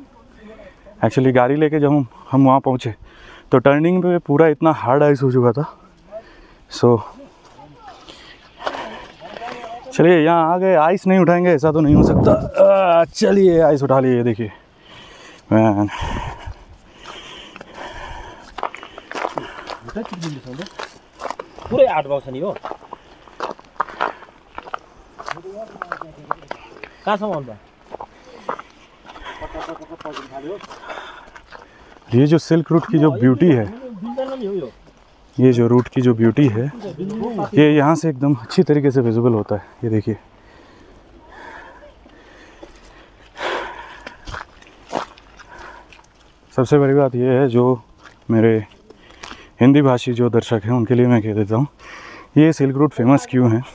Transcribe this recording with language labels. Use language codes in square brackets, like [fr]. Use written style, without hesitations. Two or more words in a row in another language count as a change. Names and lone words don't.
[hi] एक्चुअली गाड़ी लेके जब हम वहाँ पहुँचे तो टर्निंग पे पूरा इतना [en] hard ice [hi] हो चुका था। सो चलिए यहाँ आ गए, आइस नहीं उठाएंगे ऐसा तो नहीं हो सकता। चलिए आइस उठा लिए, देखिए मैन [ne] पुरै आर्ट भएको छ नि हो कहाँसम्म अन्त [hi] ये जो सिल्क रूट की जो ब्यूटी है, ये जो रूट की जो ब्यूटी है, ये यहाँ से एकदम अच्छी तरीके से विजिबल होता है। ये देखिए, सबसे बड़ी बात ये है, जो मेरे हिंदी भाषी जो दर्शक हैं उनके लिए मैं कह देता हूँ, ये सिल्क रूट फेमस क्यों है।